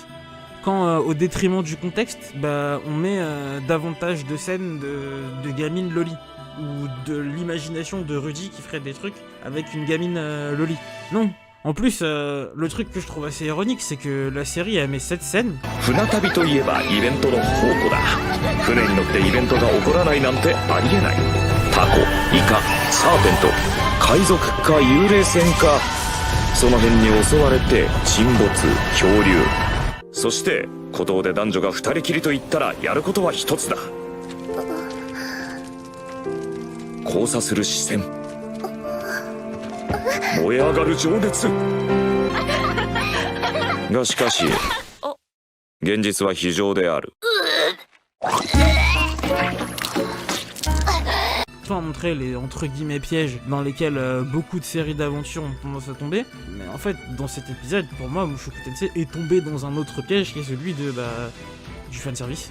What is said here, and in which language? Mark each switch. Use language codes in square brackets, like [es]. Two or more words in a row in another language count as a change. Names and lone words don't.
[fr] Quand au détriment du contexte, bah on met davantage de scènes de gamines loli. Ou de l'imagination de Rudy qui ferait des trucs avec une gamine loli. Non. En plus, le truc que je trouve assez ironique, c'est que la série elle met cette scène. [ja] 船旅といえばイベントの宝庫だ。船に乗ってイベントが起こらないなんてありえない。タコ、イカ、サーペント、海賊か幽霊船か、その辺に襲われて沈没、漂流。そして孤島で男女が二人きりと言ったらやることは一つだ。交差する視線、燃え上がる情熱がしかし現実は非常である。 [fr] Sans montrer les entre guillemets pièges dans lesquels beaucoup de séries d'aventures ont tendance à tomber, mais en fait dans cet épisode pour moi Mushoku Tensei est tombé dans un autre piège qui est celui de du fanservice.